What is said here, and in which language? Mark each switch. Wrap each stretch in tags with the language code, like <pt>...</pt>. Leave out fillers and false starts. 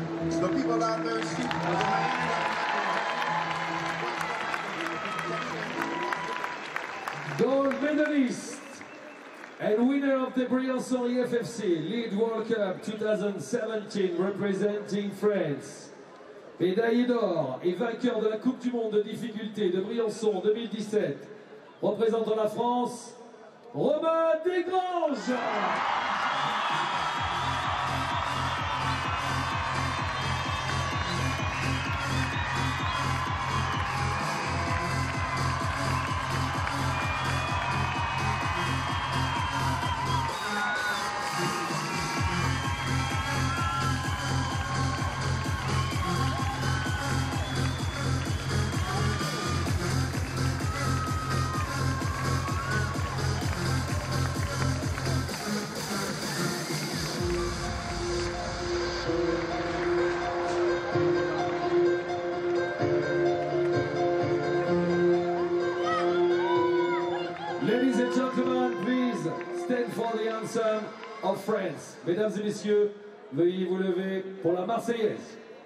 <en>The people are thirsty. Gold medalist and winner of the Briancon IFFC Lead World Cup 2017 representing France.</en> <fr>Médaille d'or et vainqueur de la Coupe du Monde de difficulté de Briançon 2017. Représentant la France, Romain Desgranges.</fr> <en>Ladies and gentlemen, please stand for the anthem of France.</en> <fr>Mesdames et messieurs, veuillez vous lever pour la Marseillaise.</fr>